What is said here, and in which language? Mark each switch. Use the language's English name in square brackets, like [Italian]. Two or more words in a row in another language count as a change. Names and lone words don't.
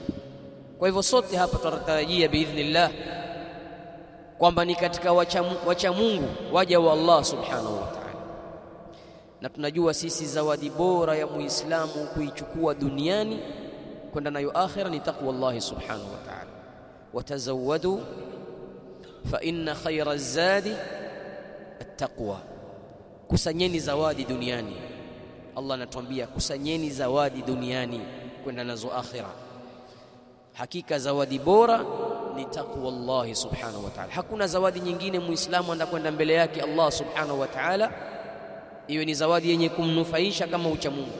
[Swahili] Kwa hivyo sote hapa tunatarajia biidhnillah kwamba ni katika wacha Mungu, waja wa Allah [Arabic] سبحانه وتعالى. [Swahili] Na tunajua sisi zawadi bora ya muislamu kuichukua duniani kwenda nayo akhira ni [Arabic] تقوى الله سبحانه وتعالى. وتزودوا فإن خير الزاد التقوى, [Swahili] kusanyeni zawadi duniani. Allah anatuambia kusanyeni zawadi duniani kwenda nazo akhira. Hakika zawadi bora ni [Arabic] تقوى الله سبحانه وتعالى. [Swahili] Hakuna zawadi nyingine muislamu anakwenda mbele yake Allah [Arabic] سبحانه وتعالى [Swahili] iwe ni zawadi yenye kumnufaisha kama ucha Mungu.